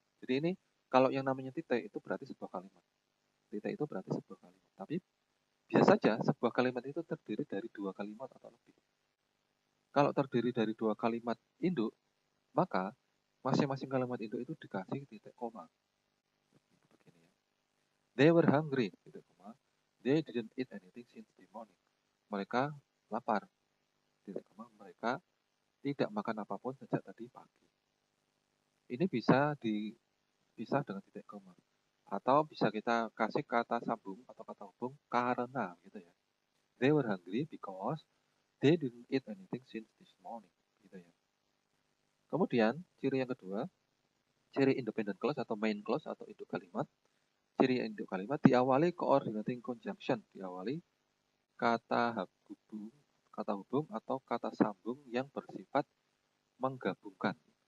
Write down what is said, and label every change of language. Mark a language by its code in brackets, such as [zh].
[id] Jadi ini kalau yang namanya titik itu berarti sebuah kalimat. Titik itu berarti sebuah kalimat. Tapi bisa saja sebuah kalimat itu terdiri dari dua kalimat atau lebih. Kalau terdiri dari dua kalimat induk, maka masing-masing kalimat induk itu dikasih titik koma. Begini ya. [en] They were hungry, [id] titik koma. [en] They didn't eat anything since the morning. [id] Mereka lapar, titik koma. Mereka tidak makan apapun sejak tadi pagi. Ini bisa dipisah dengan titik koma. Atau bisa kita kasih kata sambung atau kata hubung karena gitu ya. [en] They were hungry because they didn't eat anything since this morning. [id] Gitu ya. Kemudian ciri yang kedua, ciri independent clause atau main clause atau induk kalimat. Ciri induk kalimat diawali coordinating conjunction, diawali kata hubung atau kata sambung yang bersifat menggabungkan.